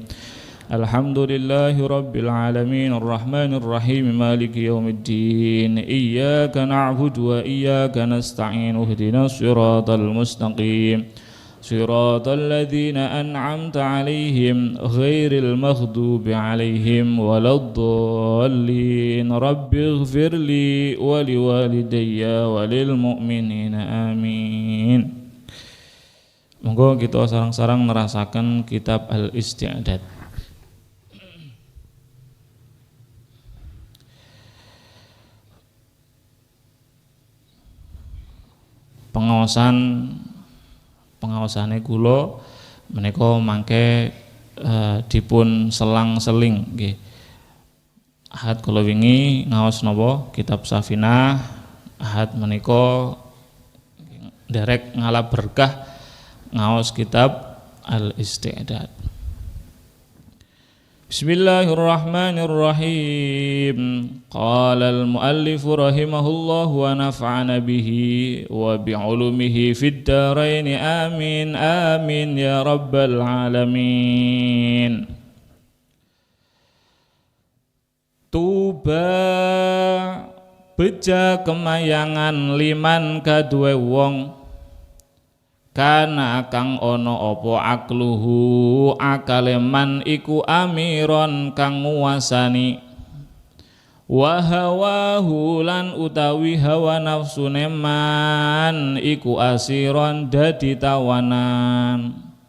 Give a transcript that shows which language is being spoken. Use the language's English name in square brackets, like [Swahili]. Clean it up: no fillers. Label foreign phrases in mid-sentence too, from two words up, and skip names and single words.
[Arabic] الحمد لله رب العالمين الرحمن الرحيم مالك يوم الدين إياك نعبد وإياك نستعين اهدنا الصراط المستقيم صراط الذين أنعمت عليهم غير المغضوب عليهم ولا الضالين رب اغفر لي ولوالدي وللمؤمنين آمين. [Javanese] Monggo kita sareng-sareng nerasaken kitab Al-Isti'dad. Pengaosane kula menika mangke dipun selang-seling nggih. Ahad kula wingi ngaos napa kitab Safinah, ahad menika derek ngalap berkah ngaos kitab Al-Isti'dad. [Arabic] بسم الله الرحمن الرحيم. قال المؤلف رحمه الله ونفعنا به وبعلومه في الدارين آمين آمين يا رب العالمين. [Javanese] Tuba beja kemayangan liman kaduwe wong kana kang ana apa akluhu akaleman iku amiron kang nguwasani [Arabic] وهواه [Javanese] lan utawi hawa nafsune man iku asiron dadi tawanan